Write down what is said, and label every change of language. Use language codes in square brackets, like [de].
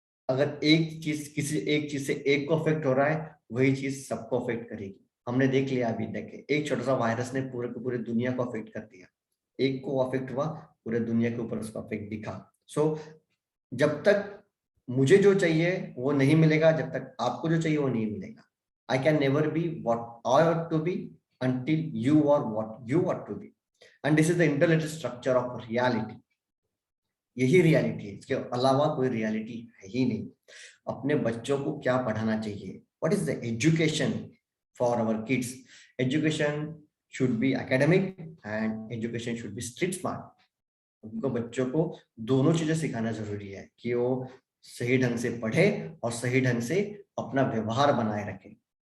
[hi] अगर एक चीज किसी एक चीज से एक को अफेक्ट हो रहा है, वही चीज सबको अफेक्ट करेगी। हमने देख लिया, अभी देखे, एक छोटा सा वायरस ने पूरे को पूरे दुनिया को अफेक्ट कर दिया। एक को अफेक्ट हुआ, पूरे दुनिया के ऊपर उसका अफेक्ट दिखा। सो जब तक मुझे जो चाहिए वो नहीं मिलेगा, जब तक आपको जो चाहिए वो नहीं मिलेगा। [en] I can never be what I ought to be until you are what you ought to be, and this is the intellectual structure of reality। [hi] यही रियलिटी है, इसके अलावा कोई रियलिटी है ही नहीं। अपने बच्चों को क्या पढ़ाना चाहिए, [en] What is the education for our kids? Education should be academic and education should be street smart. [hi] उनको बच्चों को दोनों चीजें सिखाना जरूरी है, कि वो सही ढंग से पढ़े और सही ढंग से अपना व्यवहार बनाए रखे।